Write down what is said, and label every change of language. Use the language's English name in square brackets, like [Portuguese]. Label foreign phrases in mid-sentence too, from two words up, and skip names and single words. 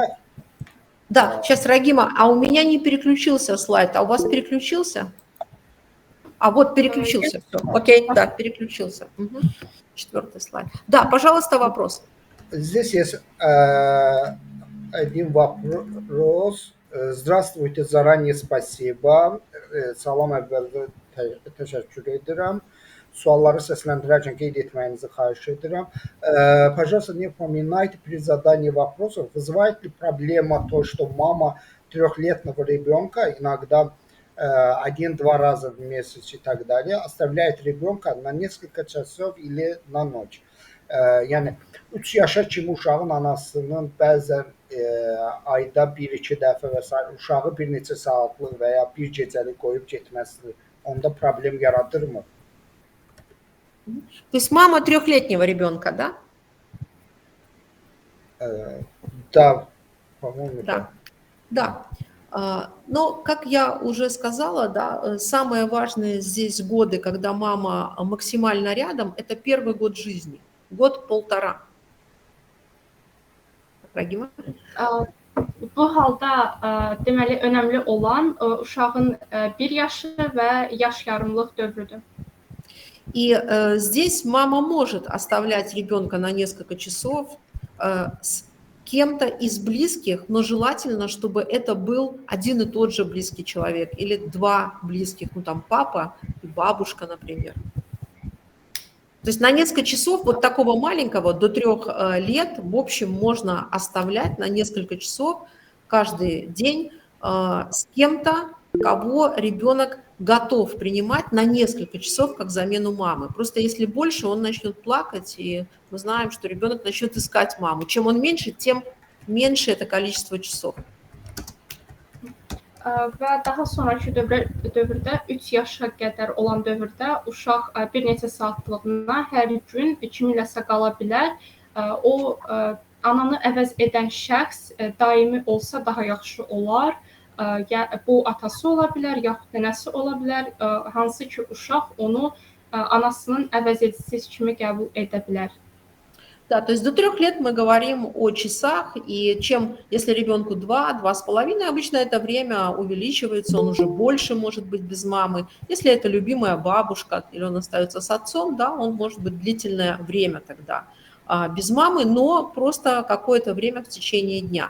[Russian] Да, сейчас, Рагима, а у меня не переключился слайд, а у вас переключился? А вот переключился, все. Окей, да, переключился. Угу. 4-й слайд. Да, пожалуйста, вопрос. Здесь есть один вопрос. Здравствуйте, заранее спасибо. [Azerbaijani] Salam əvvəldə təşəkkür edirəm. Sualları səsləndirərkən qeyd etməyinizi xahiş edirəm. [Russian] Пожалуйста, не упоминайте при задании вопросов, вызывает ли проблема то, что мама 3-летнего ребенка иногда 1-2 раза в месяц и так далее оставляет ребенка на несколько часов или на nöç. [Azerbaijani] Yəni 3 yaşa kimi uşağın anasının bəzən ayda 1-2 dəfə və s. uşağı bir neçə saatlıq və ya bir gecəlik qoyub getməsi onda problem yaradırmı? [Russian] То есть мама 3-летнего ребенка, да? Да, по-моему, да. Да. Но, как я уже сказала, да, самое важное здесь годы, когда мама максимально рядом, это первый год жизни, год-полтора. Ragima? [Azerbaijani] Bu halda deməli önəmli olan uşağın 1 yaşı və yaş yarımlıq dövrüdür. [Russian] И здесь мама может оставлять ребенка на несколько часов с кем-то из близких, но желательно, чтобы это был один и тот же близкий человек или 2 близких, ну там папа и бабушка, например. То есть на несколько часов вот такого маленького до 3 лет, в общем, можно оставлять на несколько часов каждый день с кем-то, кого ребенок готов принимать на несколько часов как замену мамы. Просто если больше, он начнет плакать, и мы знаем, что ребенок начнет искать маму. Чем он меньше, тем меньше это количество часов. [Azerbaijani] Və daha sonraki dövrdə 3 yaşa qədər olan dövrdə uşaq bir neçə saatlığına hər gün kiminləsə qala bilər. O ananı əvəz edən şəxs daimi olsa daha yaxşı olar. Bu atası ola bilər, yaxud nənəsi ola bilər, hansı ki uşaq onu anasının əvəzedicisi kimi qəbul edə bilər. [Russian] Да, то есть до 3 лет мы говорим о часах, и если ребенку 2-2,5, обычно это время увеличивается, он уже больше может быть без мамы. Если это любимая бабушка или он остается с отцом, да, он может быть длительное время тогда без мамы, но просто какое-то время в течение дня.